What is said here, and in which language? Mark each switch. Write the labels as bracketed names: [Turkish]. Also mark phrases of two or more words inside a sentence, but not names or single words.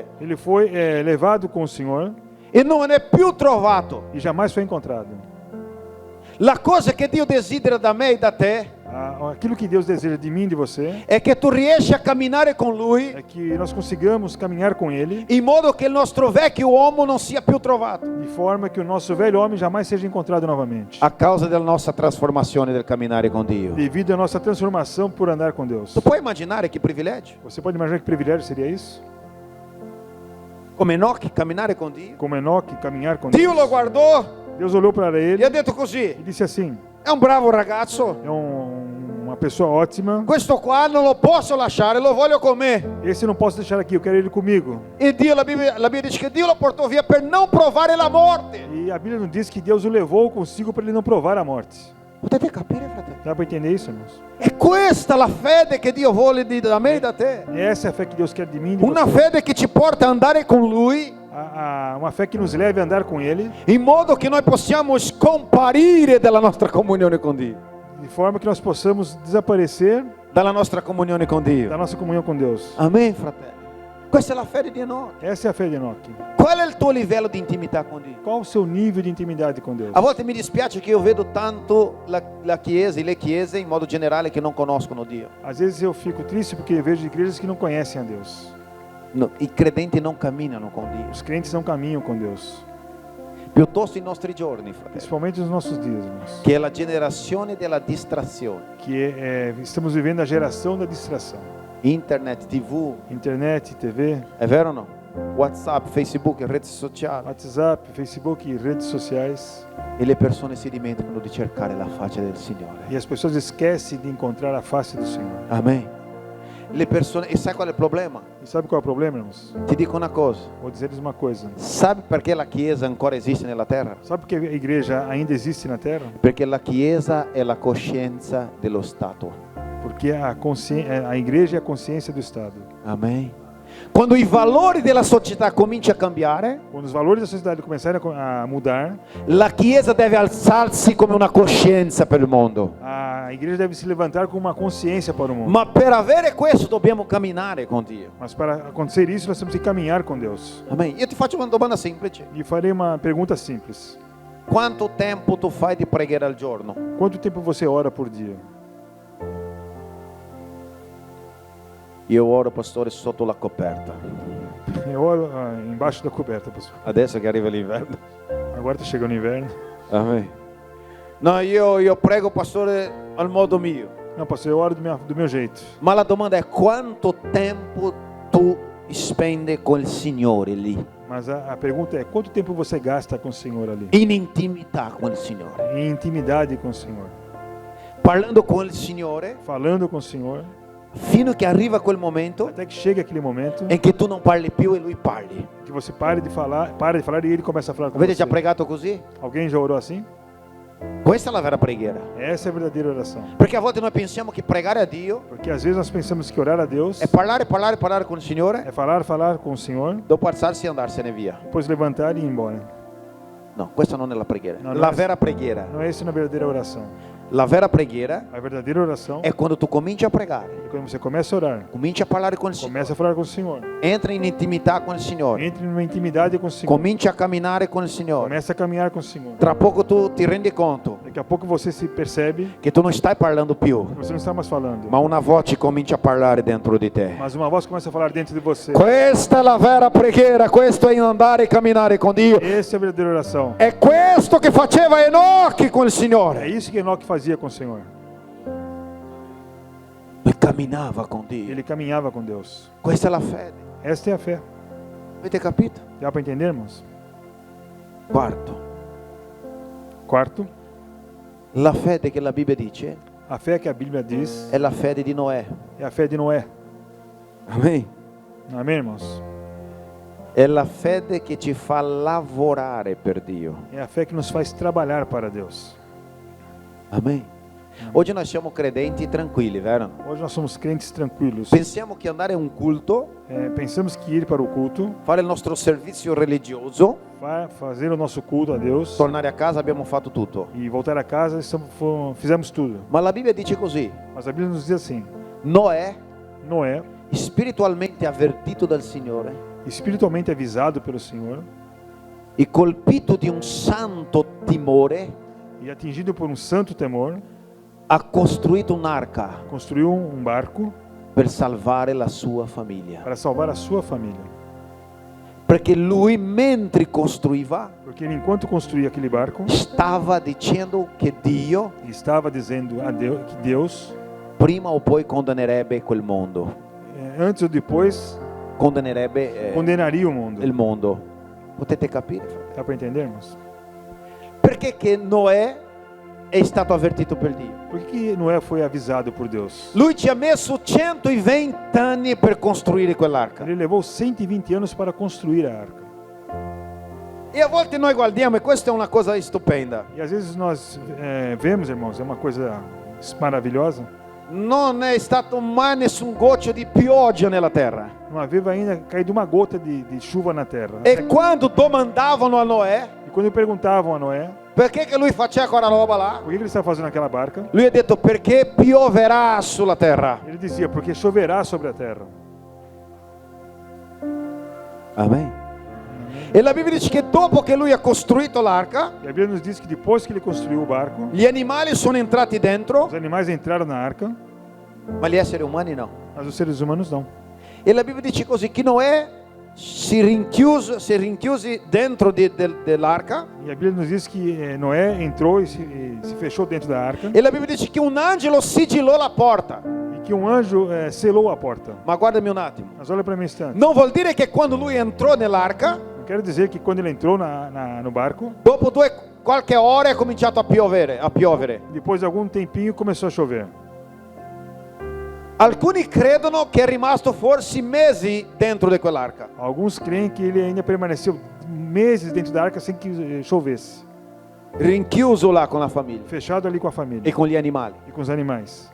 [Portuguese] ele foi levado com o Senhor [Italian] e non è più trovato. [Portuguese] e jamais foi encontrado. [Italian] La cosa che Dio desidera da me e da te [Portuguese] Aquilo que Deus deseja de mim e de você [Italian] è che tu riesci a camminare con Lui [Portuguese] é que nós consigamos caminhar com Ele [Italian] in modo che il nostro vecchio uomo non sia più trovato [Portuguese] de forma que o nosso velho homem jamais seja encontrado novamente, [Italian] a causa della nostra trasformazione del camminare con Dio. [Portuguese] devido à nossa transformação por andar com Deus. [Italian] Tu puoi immaginare che privilegio? [Portuguese] Você pode imaginar que privilégio seria isso? [Italian] Come Enoch camminare con Dio? [Portuguese] Como Enoque, caminhar com [Italian] Dio [Portuguese] Deus. [Italian] lo guardò [Portuguese] Deus olhou para [Italian] e [Portuguese] ele [Italian] ha detto così: [Portuguese] e disse assim: [Italian] è un bravo ragazzo, [Portuguese] é uma pessoa ótima. [Italian] questo qua non lo posso lasciare, lo voglio con me. [Portuguese] Esse eu não posso deixar aqui, eu quero ele comigo. [Italian] E Dio, la Bibbia dice che Dio lo portò via per non provare la morte. [Portuguese] E a Bíblia nos diz que Deus o levou consigo para ele não provar a morte. [Italian] Potete capire, fratelli? [Portuguese] Dá para entender isso, irmãos? [Italian] È questa la fede che Dio vuole da me e da te. [Portuguese] Essa é a fé que Deus quer de mim e de [Italian] Una [Portuguese] você. [Italian] fede che ci porta ad andare con Lui [Portuguese] Uma fé que nos leve a andar com Ele, [Italian] in modo che noi possiamo scomparire dalla nostra comunione con Dio. [Portuguese] de forma que nós possamos desaparecer [Italian] Dalla nostra comunione con Dio. [Portuguese] da nossa comunhão com Deus. [Italian] Amen, fratelli. Questa è la fede di Enoch. [Portuguese] Essa é a fé de Enoque. [Italian] Qual è il tuo livello di intimità con Dio? [Portuguese] Qual o seu nível de intimidade com Deus? [Italian] A volte mi dispiace che io vedo tanto la Chiesa e le Chiese in modo generale che non conoscono Dio. [Portuguese] Às vezes eu fico triste porque vejo igrejas que não conhecem a Deus. [Italian] No, i credenti non camminano con Dio. [Portuguese] Os crentes não caminham com Deus. [Italian] Piuttosto i nostri giorni, fratelli, [Portuguese] Principalmente nos nossos dias, irmãos. [Italian] che è la generazione della distrazione. [Portuguese] Que estamos vivendo a geração da distração. [Italian] Internet, TV, [Portuguese] Internet, TV, [Italian] è vero o no? WhatsApp, Facebook, reti sociali. [Portuguese] WhatsApp, Facebook, redes sociais. [Italian] E le persone si dimenticano di cercare la faccia del Signore. [Portuguese] E as pessoas esquecem de encontrar a face do Senhor. [Italian] Amen. Le persone, e sai qual è il problema? [Portuguese] E sabe qual é o problema, irmãos? [Italian] Ti dico una cosa. [Portuguese] Vou dizer-lhes uma coisa. [Italian] Sabe perché la Chiesa ancora esiste nella terra? [Portuguese] Sabe por que a igreja ainda existe na Terra? [Italian] Perché la Chiesa è la coscienza dello Stato. [Portuguese] Porque a igreja é a consciência do Estado. [Italian] Amen. Quando i valori della società cominciano a cambiare, [Portuguese] Quando os valores da sociedade começarem a mudar, [Italian] la Chiesa deve alzarsi come una coscienza per il mondo. [Portuguese] a igreja deve se levantar com uma consciência para o mundo. [Italian] Ma per avere questo dobbiamo camminare con Dio. [Portuguese] Mas para acontecer isso, nós temos que caminhar com Deus. [Italian] Amen. Io ti faccio una domanda semplice. [Portuguese] E farei uma pergunta simples. [Italian] Quanto tempo tu fai di preghiera al giorno? [Portuguese] Quanto tempo você ora por dia? [Italian] Io oro, pastore, sotto la coperta. [Portuguese] Eu oro embaixo da coberta, pastor. [Italian] Adesso che arriva l'inverno. [Portuguese] Agora está chegando o inverno. [Italian] Amen. No, io prego, pastore, al modo mio. [Portuguese] Não, pastor, eu oro do meu jeito. [Italian] Ma la domanda è quanto tempo tu spendi con il Signore lì, [Portuguese] Mas a pergunta é, quanto tempo você gasta com o Senhor ali? [Italian] in intimità con il Signore, [Portuguese] Em intimidade com o Senhor. [Italian] parlando con il Signore, [Portuguese] Falando com o Senhor. [Italian] fino che arriva quel momento [Portuguese] Até que chega aquele momento [Italian] in cui tu non parli più e Lui parli. [Portuguese] que você para de falar e ele começa a falar com [Italian] Avete [Portuguese] você. [Italian] già pregato così? [Portuguese] Alguém já orou assim? [Italian] Questa è la vera preghiera. [Portuguese] Essa é a verdadeira oração. [Italian] Perché a volte noi pensiamo che pregare a Dio [Portuguese] Porque às vezes nós pensamos que orar a Deus [Italian] è parlare con il Signore, [Portuguese] é falar com o Senhor, [Italian] dopo alzarsi e andarsene via. [Portuguese] depois levantar e ir embora. [Italian] No, questa non è la preghiera. No, La no, vera preghiera. [Portuguese] Não é isso na verdadeira oração. [Italian] La vera preghiera [Portuguese] A verdadeira oração [Italian] è quando tu cominci a pregare, [Portuguese] é quando você começa a orar, [Italian] cominci a parlare con il Signore, [Portuguese] começa a falar com o Senhor, [Italian] entra in intimità con il Signore, [Portuguese] entre numa intimidade com o Senhor, [Italian] cominci a camminare con il Signore. [Portuguese] começa a caminhar com o Senhor. [Italian] Tra poco tu ti rendi conto [Portuguese] Daqui a pouco você se percebe [Italian] che tu non stai parlando più, [Portuguese] que você não está mais falando, [Italian] ma una voce comincia a parlare dentro di te. [Portuguese] mas uma voz começa a falar dentro de você. [Italian] Questa è la vera preghiera, questo è andare e camminare con Dio. [Portuguese] Essa é a verdadeira oração. [Italian] È questo che faceva Enoch con il [Portuguese] É [Italian] Signore. [Portuguese] isso que Enoque fazia com o Senhor. [Italian] Lui camminava con Dio. [Portuguese] Ele caminhava com Deus. [Italian] Questa è la fede. [Portuguese] Esta é a fé. [Italian] Avete capito? [Portuguese] Dá para entendermos? [Italian] Quarto, [Portuguese] Quarto, [Italian] la fede che la Bibbia dice [Portuguese] a fé que a Bíblia diz [Italian] è la fede di Noè. [Portuguese] é a fé de Noé. [Italian] Amen. [Portuguese] Amém, irmãos? [Italian] È la fede che ci fa lavorare per Dio. [Portuguese] É a fé que nos faz trabalhar para Deus. [Italian] Amen. Oggi noi siamo credenti tranquilli, vero? [Portuguese] Hoje nós somos crentes tranquilos. [Italian] Pensiamo che andare a un culto, [Portuguese] Pensamos que ir para o culto, [Italian] fare il nostro servizio religioso, [Portuguese] fazer o nosso culto a Deus [Italian] tornare a casa abbiamo fatto tutto. [Portuguese] e voltar a casa, fizemos tudo. [Italian] Ma la Bibbia dice così: [Portuguese] Mas a Bíblia nos diz assim: [Italian] Noè, [Portuguese] Noé, [Italian] spiritualmente avvertito dal Signore [Portuguese] espiritualmente avisado pelo Senhor [Italian] e colpito di un santo timore, [Portuguese] e atingido por um santo temor, [Italian] ha costruito un'arca [Portuguese] construiu um barco [Italian] per salvare la sua famiglia. [Portuguese] para salvar a sua família. [Italian] Perché lui, mentre costruiva, [Portuguese] Porque ele, enquanto construía aquele barco, [Italian] stava dicendo che Dio [Portuguese] estava dizendo a Deus que Deus, [Italian] prima o poi condannerebbe quel mondo, [Portuguese] antes ou depois, [Italian] condannerebbe [Portuguese] condenaria o mundo. [Italian] il mondo. Potete capire? [Portuguese] Dá para entendermos? [Italian] Perché che Noè è stato avvertito per Dio? [Portuguese] Por que Noé foi avisado por Deus? [Italian] Lui ci ha messo 120 anni per costruire quell'arca. [Portuguese] Ele levou 120 anos para construir a arca. [Italian] E a volte noi guardiamo, e questa è una cosa stupenda, [Portuguese] E às vezes nós vemos, irmãos, é uma coisa maravilhosa. [Italian] non è stato mai nessun goccio di pioggia nella terra. [Portuguese] Não havia ainda caído uma gota de chuva na terra. [Italian] E quando domandavano a Noè [Portuguese] E quando perguntavam a Noé [Italian] perché che lui faceva quella roba là, [Portuguese] por que ele estava fazendo aquela barca, [Italian] lui ha detto perché pioverà sulla terra. [Portuguese] ele dizia, porque choverá sobre a terra. [Italian] Amen. E la Bibbia dice che dopo che lui ha costruito l'arca, [Portuguese] E a Bíblia nos diz que depois que ele construiu o barco, [Italian] gli animali sono entrati dentro, [Portuguese] os animais entraram na arca, [Italian] ma gli esseri umani no. [Portuguese] mas os seres humanos não. [Italian] E la Bibbia dice così che Noè si rinchiuse dentro dell'arca, [Portuguese] E a Bíblia nos diz que Noé entrou e se fechou dentro da arca [Italian] e la Bibbia dice che un angelo sigillò la porta. [Portuguese] e que um anjo selou a porta. [Italian] Ma guardami un attimo, [Portuguese] Mas olha para mim um instante. [Italian] non vuol dire che quando lui entrò nell'arca, [Portuguese] Não quero dizer que quando ele entrou no barco, [Italian] dopo qualche ora è cominciato a piovere. [Portuguese] depois de algum tempinho começou a chover. [Italian] Alcuni credono che è rimasto forse mesi dentro di quell'arca. [Portuguese] Alguns creem que ele ainda permaneceu meses dentro da arca sem que chovesse, [Italian] Rinchiuso là con la famiglia [Portuguese] fechado ali com a e família [Italian] con gli animali. [Portuguese] e com os animais.